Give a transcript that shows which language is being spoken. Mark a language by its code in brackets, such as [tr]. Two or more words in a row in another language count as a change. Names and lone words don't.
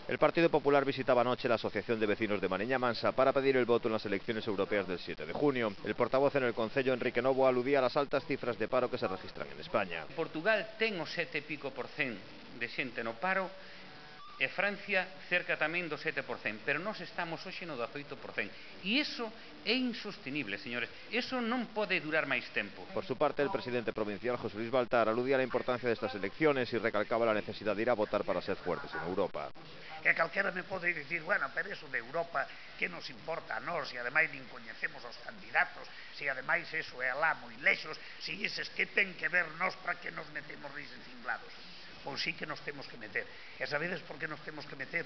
[es] El Partido Popular visitaba anoche la Asociación de Vecinos de Mariña Mansa para pedir el voto en las elecciones europeas del 7 de junio. El portavoz en el Concello, Enrique Novo, aludía a las altas cifras de paro que se registran en España. [gl] Portugal ten o 7,5% de xente no paro e Francia cerca tamén do 7%, pero nós estamos hoxe no 18%. E iso é insostenible, señores. Iso non pode durar máis tempo. [es] Por su parte, el presidente provincial, José Luis Baltar, aludía a la importancia de estas elecciones y recalcaba la necesidad de ir a votar para ser fuertes en Europa. [gl] Que calquera me pode dicir, bueno, pero eso de Europa, que nos importa a nós, se ademais nin coñecemos os candidatos, se ademais eso é alá moi lexos, se ises que ten que ver nós para que nos metemos rises cinglados. Pois sí que nos temos que meter. E sabedes por que nos temos que meter?